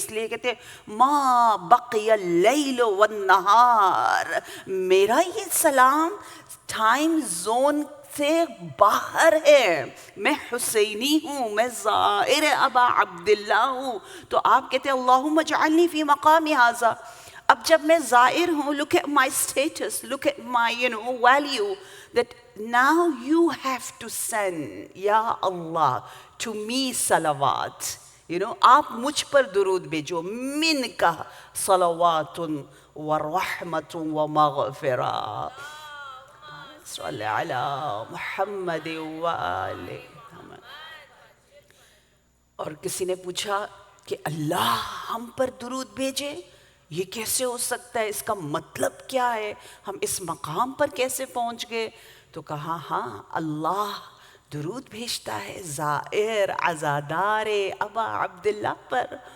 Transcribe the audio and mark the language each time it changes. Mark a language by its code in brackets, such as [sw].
[ur] اس لیے کہتے ہیں [ar] ما بقی اللیل والنہار، [ur] میرا یہ سلام ٹائم زون سے باہر ہے. میں حسینی ہوں، میں زائر ابا عبداللہ ہوں. تو آپ کہتے ہیں [ar] اللہم اجعلنی فی مقامی ھذا. [ur] اب جب میں زائر ہوں، [en] look at my status, look at my value, that now you have to send یا اللہ to me صلوات. [ur] آپ مجھ پر درود بھیجو، [ar] من کا صلوات و رحمت و مغفرہ. صلی علی محمد وآلہ. [ur] اور کسی نے پوچھا کہ اللہ ہم پر درود بھیجے، یہ کیسے ہو سکتا ہے، اس کا مطلب کیا ہے، ہم اس مقام پر کیسے پہنچ گئے؟ تو کہا ہاں اللہ درود بھیجتا ہے زائر عزادار ابا عبداللہ پر.